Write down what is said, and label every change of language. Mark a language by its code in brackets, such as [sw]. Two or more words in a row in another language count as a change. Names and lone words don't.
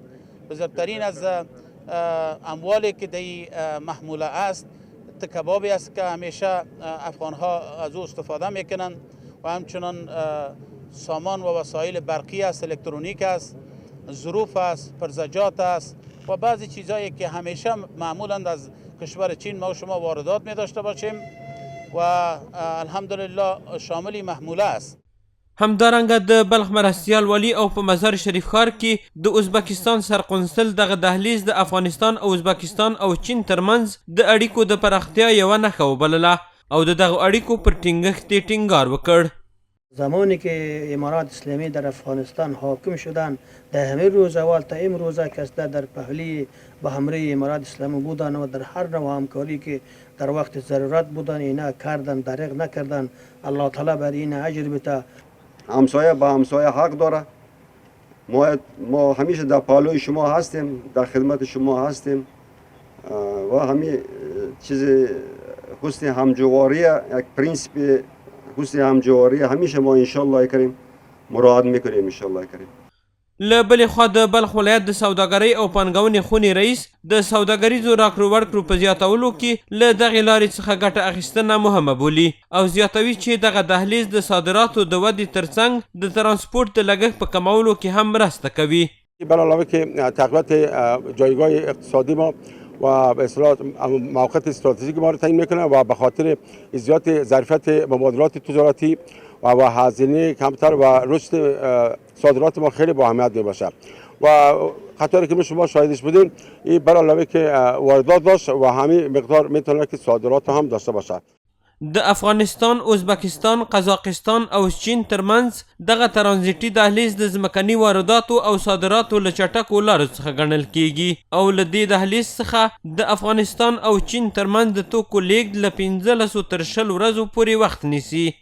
[fa] بزرگترین از اموالی که در محموله است کبابی است که همیشه افغانها از او استفاده میکنند و همچنان سامان و وسایل برقی است، الکترونیک است، ظروف است، پرزجات است و بعضی چیزایی که همیشه معمولا از کشور چین ما و شما واردات می داشته باشیم و [ar] الحمدلله [fa] شامل محموله است. [ps] همدارنګه د بلخ مرستیال ولی او په مزار شریف ښار کې د ازبکستان سرقنصل دغه دهلیز د افغانستان او ازبکستان او چین ترمنځ د اړیکو د پراختیا یوه نښه وبلله او د دغه اړیکو پر ټینګښت یې ټینګار وکړ. [fa] زمانی که امارات اسلامی در افغانستان حاکم شدند در همه روز اول تا امروزه که در پهلی به همراه امارات اسلامی بودند و در هر نوع همکاری که در وقت ضرورت بودند اینا کردند، دریغ نکردند. الله تعالی بر این اجر بده. همسایه با همسایه حق داره. ما همیشه در پالوی شما هستیم، در خدمت شما هستیم و همین چیز حسن همجواری یک پرینسیپ حسن همجواری همیشه ما [ar] انشالله کریم [fa] مراعات میکنیم [ar] انشالله کریم. [ps] له بلې خوا د بلخ ولایت د سوداګرۍ او پانګونې خونې رئیس د سوداګریزو راکړو ورکړو په زیاتولو کې له دغې لارې څخه ګټه اخیستنه مهمه بولي او زیاتوي چې دغه دهلیز د صادراتو د ودې ترڅنګ د ترانسپورت د لګښت په کمولو کې هم مرسته کوي. [fa] بر علاوه که تقویت جایگاه اقتصادی ما و به اصطلاح موقعیت استراتژیک ما رو تعیین میکنه و به خاطر زیاد ظرفیت مبادلات تجارتی و هزینه کمتر و رشد صادرات ما خیلی با اهمیت میباشه و خاطری که شما شاهدش بودین این بر علاوه که واردات داشت و همین مقدار میتونه که صادرات هم داشته باشه. [ps] د افغانستان، ازبکستان، قزاقستان او چین ترمنځ دغه ترانزیټي دهلیز د ځمکني وارداتو او صادراتو له چټکو لارو څخه ګڼل کیږي او له دې دهلیز څخه د افغانستان او چین ترمنځ د توکو لیږد له 15 تر 20 ورځو پورې وخت نیسي.